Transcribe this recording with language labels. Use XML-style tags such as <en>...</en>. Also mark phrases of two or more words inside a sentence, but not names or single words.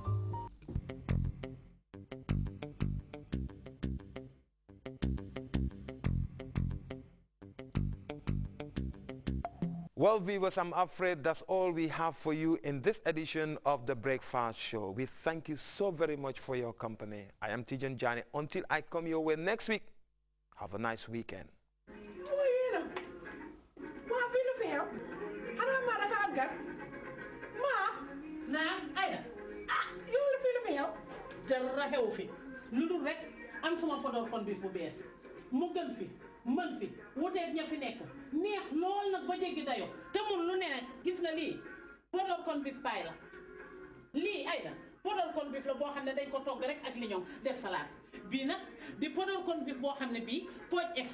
<en>Well, viewers, I'm afraid that's all we have for you in this edition of The Breakfast Show. We thank you so very much for your company. I am Tijan Jani. Until I come your way next week, have a nice weekend.</en> <wo>man fi wuteeg ña fi nekk neex lool nag ba jéggi dayo te mun lu ne nag gis nga lii podor kon bif paay la lii ay la podor kon bif la boo xam ne dañ ko togg rek ak liñoŋ def salade bii nag di podor kon bif boo xam ne bii pooj ex</wo>